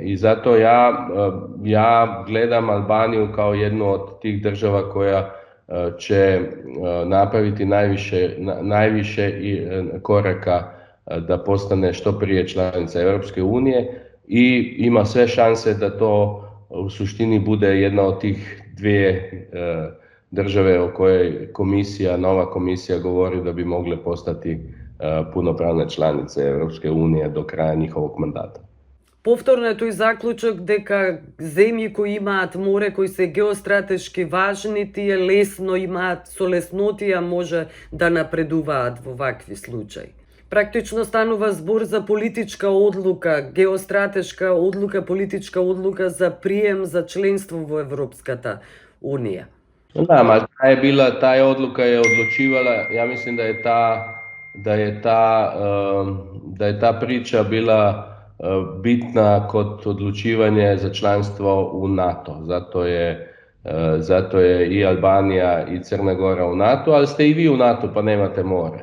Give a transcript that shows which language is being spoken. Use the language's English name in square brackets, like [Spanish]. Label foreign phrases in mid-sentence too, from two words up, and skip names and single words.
[Bosnian] I zato ja gledam Albaniju kao jednu od tih država koja će napraviti najviše koraka da postane što prije članica Europske unije i ima sve šanse da to u suštini bude jedna od tih dvije države o kojoj nova komisija govori da bi mogle postati punopravne članice Europske unije do kraja njihovog mandata. [Macedonian] Повторно е тој заклучок дека земји кои имаат море, кои се геостратешки важни, тие лесно имаат, со леснотија може да напредуваат во вакви случаи. Практично станува збор за политичка одлука, геостратешка одлука, политичка одлука за прием за членство во Европската Унија. [Bosnian] Da, ma ta odluka je odlučivala, ja mislim da je ta priča bila bitna kod odlučivanja za članstvo u NATO. Zato je i Albanija i Crna Gora u NATO, ali ste i vi u NATO pa nemate more.